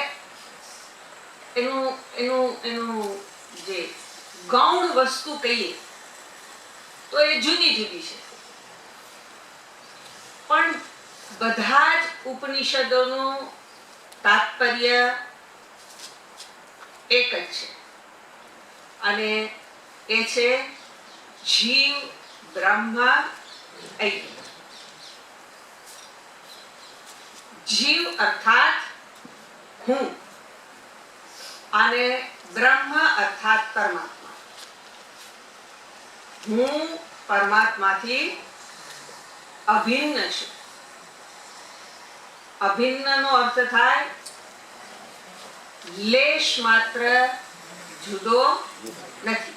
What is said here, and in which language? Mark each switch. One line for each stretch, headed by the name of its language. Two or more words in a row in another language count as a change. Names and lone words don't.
Gujarati: એનું જે ગૌણ વસ્તુ કહીએ તો એ જુદી જુદી છે, પણ બધા જ ઉપનિષદોનું તાત્પર્ય એક જ છે, અને એ છે જીવ બ્રહ્મ ऐक्य. જીવ અર્થાત હૂં અને બ્રહ્મ અર્થાત પરમાત્મા. હું પરમાત્માથી અભિન્ન છું. અભિન્નનો અર્થ થાય લેશ માત્ર જુદો નથી.